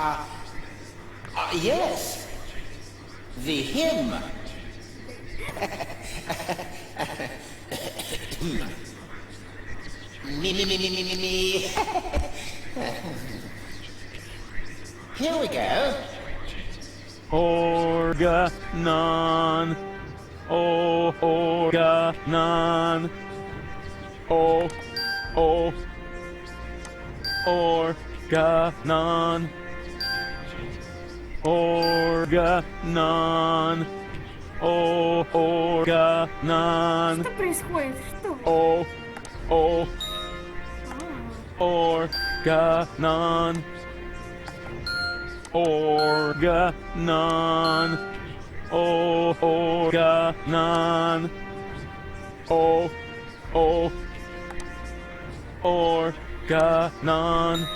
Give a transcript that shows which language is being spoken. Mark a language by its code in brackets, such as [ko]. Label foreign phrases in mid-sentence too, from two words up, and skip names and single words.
[en] Yes. The hymn. Me. Here we go. Organon. Oh, Organon. Oh. Organon. Organon. Oh, Organon. [ru] Что происходит? Что? [en] Organon. Organon. Organon. Organon.